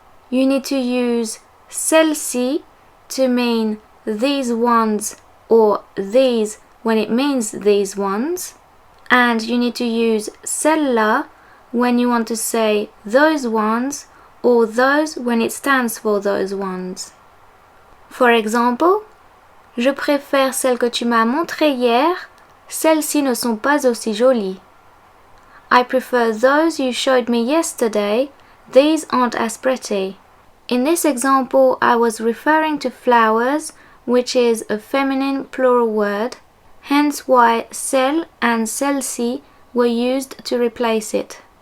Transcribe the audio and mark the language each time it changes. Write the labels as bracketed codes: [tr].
[en] You need to use celui-ci to mean these ones or these when it means these ones. And you need to use celle-là when you want to say those ones or those when it stands for those ones. For example, [fr] je préfère celles que tu m'as montrées hier, celles-ci ne sont pas aussi jolies. [en] I prefer those you showed me yesterday, these aren't as pretty. In this example, I was referring to flowers, which is a feminine plural word, hence why celle and celle-ci were used to replace it.